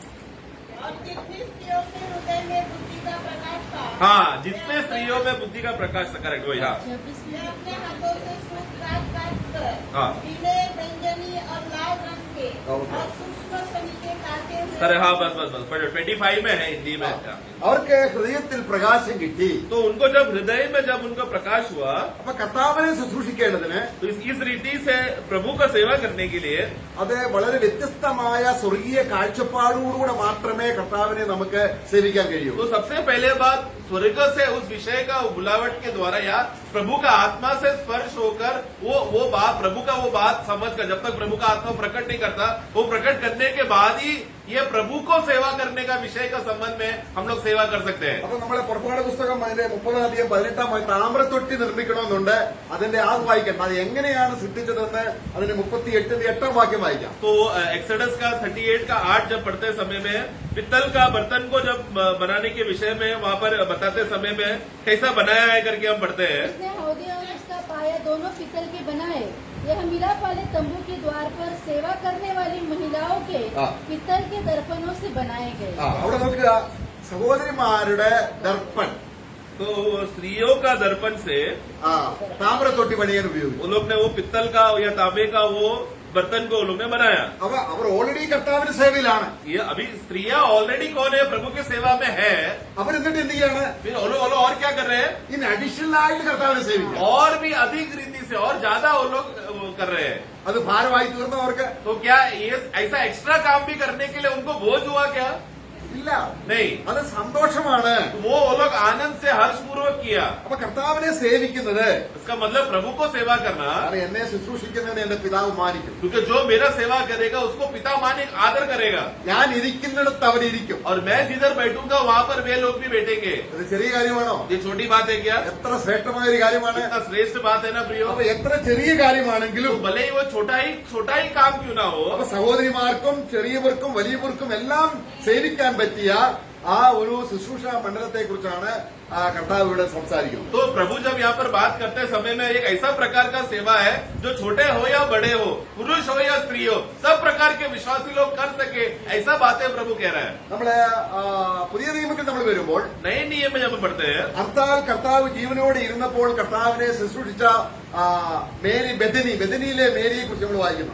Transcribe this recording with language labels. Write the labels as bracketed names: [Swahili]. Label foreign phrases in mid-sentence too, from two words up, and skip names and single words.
[Hindi] और जितनी स्त्रियों के हृदय में बुद्धि का प्रकाश था, हाँ, जितने स्त्रियों में बुद्धि का प्रकाश था. करेक्ट वही. हाँ वे अपने हाथों से सूत काट कर हाँ. पीले, बैंगनी और लाल रंग के हाँ, और सूक्ष्म सनी के काटे हुए सर हाँ बस बस बस पढ़ो. 25 में है हिंदी में. हाँ. [Malayalam] അവർക്ക് ഹൃദയത്തിൽ പ്രകാശം കിട്ടി. [Hindi] तो उनको जब हृदय में जब उनका प्रकाश हुआ, [Malayalam] അപ്പൊ കർത്താവിനെ ശുശ്രൂഷിക്കേണ്ടതിന് [Hindi] तो इस रीति से प्रभु का सेवा करने के लिए [Malayalam] അത് വളരെ വ്യത്യസ്തമായ സ്വർഗീയ കാഴ്ചപ്പാടോടുകൂടെ മാത്രമേ കർത്താവിനെ നമുക്ക് സേവിക്കാൻ കഴിയൂ. [Hindi] तो सबसे पहले बात स्वर्ग से उस विषय का बुलावट के द्वारा या प्रभु का आत्मा से स्पर्श होकर वो बात, प्रभु का वो बात समझकर, जब तक प्रभु का आत्मा प्रकट नहीं करता, वो प्रकट करने के बाद ही ये प्रभु को सेवा करने का विषय का संबंध में हम लोग सेवा कर सकते हैं. [Malayalam] അപ്പൊ നമ്മുടെ പുറപ്പാട് പുസ്തകം അതിന്റെ 30-18 താമ്രത്തൊട്ടി നിർമ്മിക്കണമെന്നുണ്ട്. അതിന്റെ ആ വായിക്കാം. അത് എങ്ങനെയാണ് സൃഷ്ടിച്ചതെന്ന് അതിന്റെ 38-8 വാക്യം വായിക്കാം. [Hindi] तो एक्सोडस का 38 का 8 जब पढ़ते समय में पित्तल का बर्तन को जब बनाने के विषय में वहाँ पर बताते समय में कैसा बनाया है करके हम पढ़ते हैं. उसने हौदी और उसका पाया दोनों पीतल के बनाए. यह मिलाप वाले तंबू के द्वार पर सेवा करने वाली महिलाओं के हाँ। पीतल के दर्पणों से बनाए गए. [Malayalam] അവിടെ നോക്കുക, സഹോദരിമാരുടെ ദർപ്പൺ [Hindi] तो स्त्रियों का दर्पण से [Malayalam] താമ്രത്തൊട്ടി പണിയാൻ ഉപയോഗിച്ചു. [Hindi] वो लोग ने वो पित्तल का या तांबे का वो बर्तन को वो लोग ने बनाया. [Malayalam] അവർ ഓൾറെഡി കർത്താവിന്റെ സേവയിലാണ്. [Hindi] ये अभी स्त्रियां ऑलरेडी कौन है? प्रभु की सेवा में है. [Malayalam] അവരെന്നിട്ട് എന്ത് ചെയ്യാണ്? [Hindi] फिर वो लोग और क्या कर रहे हैं? [English] in additional [Malayalam] ആയിട്ട് കർത്താവിനെ സേവിക്കുക. [Hindi] और भी अधिक रीति से और ज्यादा वो लोग वो कर रहे हैं. [Malayalam] അത് ഭാരമായി തീർന്നവർക്ക് [Hindi] तो क्या ये ऐसा एक्स्ट्रा काम भी करने के लिए उनको बोझ हुआ क्या? [Malayalam] ഇല്ല. [Hindi] नहीं. [Malayalam] അത് സന്തോഷമാണ്. [Hindi] वो लोग आनंद से हर्षपूर्वक किया. [Malayalam] അപ്പൊ കർത്താവിനെ സേവിക്കുന്നത്, [Hindi] इसका मतलब प्रभु को सेवा करना, [Malayalam] കാരണം എന്നെ ശുശ്രൂഷിക്കുന്നതിന് എന്റെ പിതാവ് മാനിക്കും. [Hindi] क्योंकि जो मेरा सेवा करेगा उसको पिता माने आदर करेगा. [Malayalam] ഞാൻ ഇരിക്കുന്നിടത്ത് അവരിയ്ക്കും. [Hindi] और मैं जिधर बैठूंगा वहाँ पर वे लोग भी बैठेंगे. [Malayalam] ഇത് ചെറിയ കാര്യമാണോ? [Hindi] ये छोटी बात है क्या? [Malayalam] എത്ര ശ്രേഷ്ഠമായ ഒരു കാര്യമാണ്. [Hindi] इतना श्रेष्ठ बात है ना प्रियो. [Malayalam] അപ്പൊ എത്ര ചെറിയ കാര്യമാണെങ്കിലും [Hindi] तो भले ही वो छोटा ही काम क्यों ना हो, [Malayalam] അപ്പൊ സഹോദരിമാർക്കും ചെറിയവർക്കും വലിയവർക്കും എല്ലാം സേവിക്കാൻ പറ്റിയ ആ ഒരു ശുശ്രൂഷ മണ്ഡലത്തെ കുറിച്ചാണ് കർത്താവ് ഇവിടെ സംസാരിക്കുന്നത്. [Hindi] तो प्रभु जब यहाँ पर बात करते समय में एक ऐसा प्रकार का सेवा है जो छोटे हो या बड़े हो, पुरुष हो या स्त्री हो, सब प्रकार के विश्वासी लोग कर सके, ऐसा बातें प्रभु कह रहा है. [Malayalam] നമ്മള് പുതിയ നിയമത്തിൽ നമ്മൾ വരുമ്പോൾ [Hindi] नए नियम में जब हम पढ़ते हैं, [Malayalam] അർത്താൽ കർത്താവ് ജീവനോടെ ഇരുന്നപ്പോൾ കർത്താവിനെ ശുശ്രൂഷിച്ച മേരി, ബെഥനിയിലെ മേരിയെ കുറിച്ച് നമ്മൾ വായിക്കുന്നു.